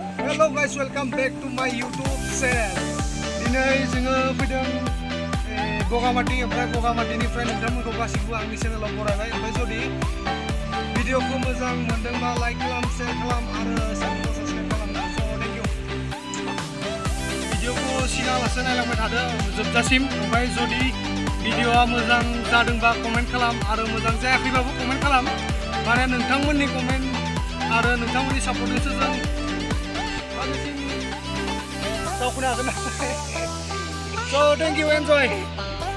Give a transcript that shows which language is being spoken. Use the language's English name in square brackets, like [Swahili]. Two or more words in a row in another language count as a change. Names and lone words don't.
[English] Hello guys, welcome back to my YouTube channel. [Bodo] Dinay जोङो फैदों बगामाटी ओमफ्राय बगामाटीनिफ्राय नोंथांमोनखौ गासिबो आंनि चेनेलाव बरायबाय ओमफ्राय जुदि भिडिअखौ मोजां मोनदोंबा लाइक खालाम, शेयार खालाम आरो चेनेलखौ साबस्क्राइब खालामना स' [English] thank you. [Bodo] भिडिअखौ सिगाङावसो नायलांबाय थादो जोबजासिम ओमफ्राय जुदि भिडिअआ मोजां जादोंबा कमेन्ट खालाम आरो मोजां जायाखैबाबो कमेन्ट खालाम माने नोंथांमोननि कमेन्ट आरो नोंथांमोननि सापर्टजोंसो जों दावखोनो हागोन। [English] So thank you, enjoy.